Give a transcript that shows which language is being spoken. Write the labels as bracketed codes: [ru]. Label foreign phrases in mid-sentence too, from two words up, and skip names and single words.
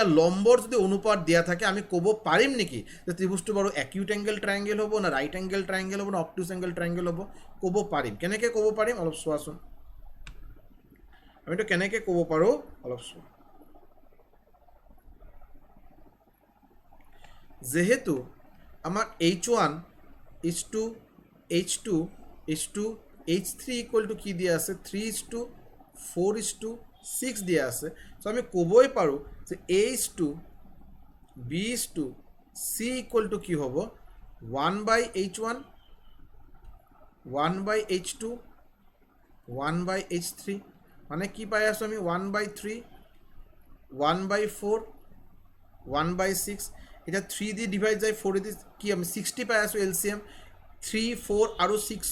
[as] লম্বৰ যদি অনুপাত দিয়া থাকে আমি ক'ব পাৰিম নেকি যে ত্ৰিভুজটো বাৰু [en] acute angle triangle [as] হ'ব না [en] right angle triangle [as] হ'ব না [en] obtuse angle triangle [as] হ'ব ক'ব পাৰিম কেনেকৈ ক'ব পাৰিম অলপ চোৱাচোন আমিতো কেনেকৈ ক'ব পাৰোঁ অলপ চোৱা যেহেতু আমাক [en] H1 is to H2 is to H3 equal to [as] কি দিয়া আছে 3:4:6 দিয়া আছে সো আমি ক'বই পাৰোঁ যে [en] A is to B is to C equal to [as] কি হ'ব 1/H1 1/H2 1/H3 মানে কি পাই আছোঁ আমি 1/3 1/4 1/6 এটা 3 দি ডিভাইড যায় 4 দি কি আমি 60 পাই আছোঁ এলসিএম 3 4 আৰু 6